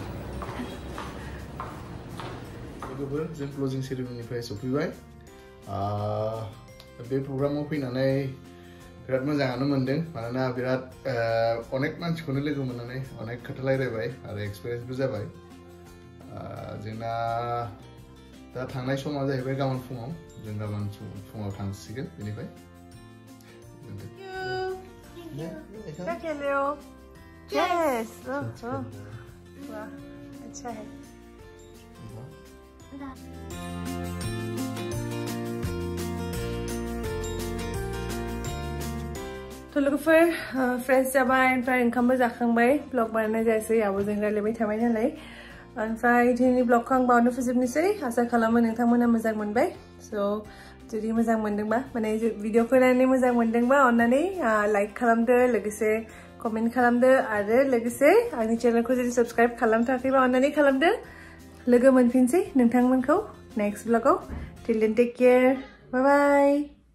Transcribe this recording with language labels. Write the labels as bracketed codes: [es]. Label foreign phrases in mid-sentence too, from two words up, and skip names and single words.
[brx] लोगोफोर जों [en] closing ceremony [brx] सफैबाय बे प्रग्रामाव फैनानै बिराद मोजाङानो मोनदों मानोना बिराद अनेक मानसिखौनो लोगो मोननानै अनेक खोथा रायलायबाय आरो एक्सपिरियेन्सबो जाबाय जोंना दा थांनाय समा जाहैबाय गाबोन फुङाव जों गाबोन फुङाव थांसिगोन बेनिफ्राय [hi] क्या खेल रहे हो चेस वाह अच्छा है [brx] तो लोगोफोर फ्रेश जाबाय ओमफ्राय ओंखामबो जाखांबाय ब्लग बानायनाय जायासै आब'जों रायलायबाय थाबाय नालाय ओमफ्राय दिनैनि ब्लगखौ आं बावनो फोजोबनोसै आसा खालामो नोंथांमोना मोजां मोनबाय स' जुदि मोजां मोनदोंबा माने भिडिअखौ नायनानै मोजां मोनदोंबा अन्नानै लाइक खालामदो लोगोसे कमेन्ट खालामदो आरो लोगोसे आंनि चेनेलखौ जुदि साबस्क्राइब खालामथाराखैबा अन्नानै खालामदो लोगो मोनफिनसै नोंथांमोनखौ नेक्स्ट ब्लगाव [en] till then take care bye bye